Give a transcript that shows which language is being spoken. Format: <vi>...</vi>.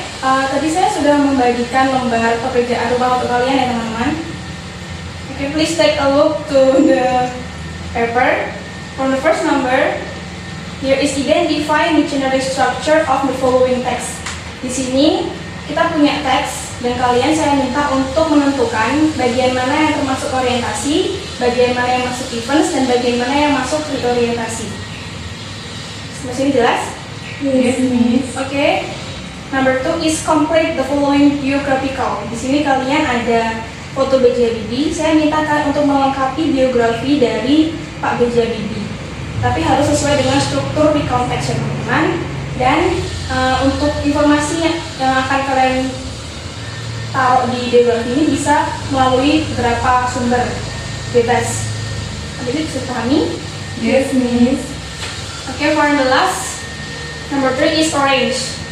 <id>Tadi saya sudah membagikan lembar pekerjaan rumah untuk kalian ya teman-teman.</id> <en>Okay, please take a look to the paper. From the first number, here is identify dictionary structure of the following text.</en> <id>Di sini kita punya teks dan kalian saya minta untuk menentukan bagian mana yang termasuk orientasi, bagian mana yang masuk events, dan bagian mana yang masuk reorientasi. Sampai sini jelas?</id> <en>Yes, Miss.</en> <id>Oke.</id> <en>Number 2 is complete the following biographical.</en> <id>Di sini kalian ada foto B.J. Habibie. Saya minta kalian untuk melengkapi biografi dari Pak B.J. Habibie. Tapi harus sesuai dengan struktur di konteks ya teman-teman. Dan untuk informasi yang akan kalian taruh di biografi ini bisa melalui beberapa sumber bebas. Jadi bisa pahami?</id> <en>Yes, Miss. Okay, for the last, number 3 is arrange.</en>